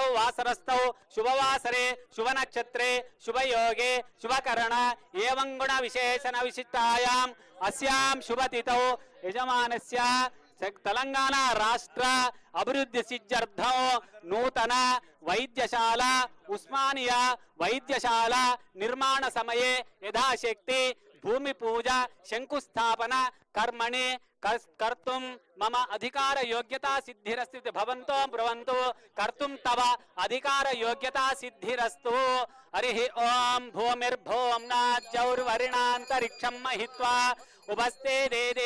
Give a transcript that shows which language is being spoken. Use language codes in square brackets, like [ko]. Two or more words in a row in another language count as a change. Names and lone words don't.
[sa] वासरस्थौ शुभवासरे शुभनक्षत्रे शुभयोगे शुभकरण एवं गुण विशेषण विशिष्टायां अस्यां शुभतिथौ यजमानस्य तेलङ्गाण राष्ट्र अभिवृद्धि सिद्ध्यर्थं नूतन वैद्यशाला उस्मानिया वैद्यशाला निर्माण समये यथाशक्ति भूमि पूज शङ्कुस्थापन कर्मणि कर्तुं मम अधिकार योग्यता सिद्धिरस्तु भवन्तो ब्रुवन्तु कर्तुं तव अधिकार योग्यता सिद्धिरस्तु हरि ओम भूमिर्भूम्ना जौर्वरिणान्तरिक्षं महित्वा उपस्थे दे